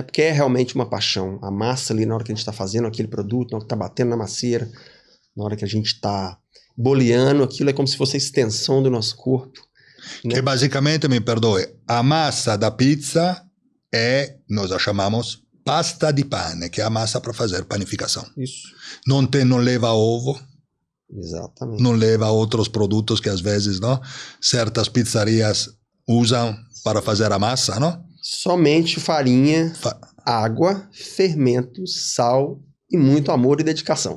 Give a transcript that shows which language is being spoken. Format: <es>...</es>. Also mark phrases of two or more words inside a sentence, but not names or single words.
<pt>Porque é realmente uma paixão. A massa ali, na hora que a gente está fazendo aquele produto, na hora que está batendo na macieira, na hora que a gente está boleando, aquilo é como se fosse a extensão do nosso corpo. Né? Que basicamente, me perdoe, a massa da pizza nós a chamamos</pt> <it>pasta di pane,</it> <pt>que é a massa para fazer panificação. Isso. Não leva ovo. Exatamente. Não leva outros produtos que às vezes, não, certas pizzarias usam para fazer a massa, não? Somente farinha, água, fermento, sal e muito amor e dedicação.</pt>